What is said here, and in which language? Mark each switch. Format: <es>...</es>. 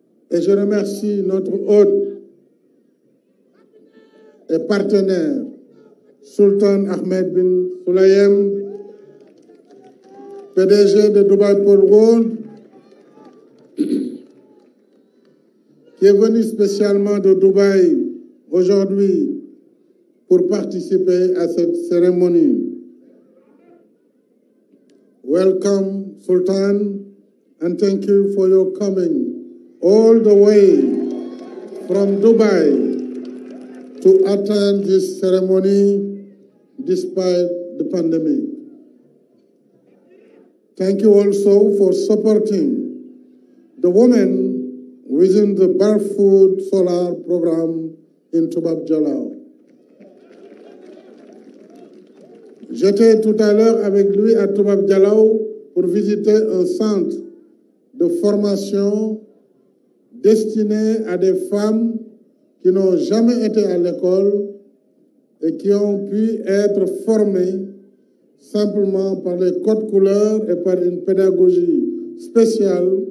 <fr>Et je remercie notre hôte et partenaire, Sultan Ahmed bin Sulayem, PDG de Dubai Port World, qui est venu spécialement de Dubaï aujourd'hui pour participer à cette cérémonie.</fr> <en>Welcome, Sultan, and thank you for your coming all the way from Dubai to attend this ceremony despite the pandemic. Thank you also for supporting the women within the Barefoot Solar Program in Toubab Dialaw.</en> <fr>J'étais tout à l'heure avec lui à Toubab Dialaw pour visiter un centre de formation destiné à des femmes qui n'ont jamais été à l'école et qui ont pu être formées simplement par les codes couleurs et par une pédagogie spéciale</fr>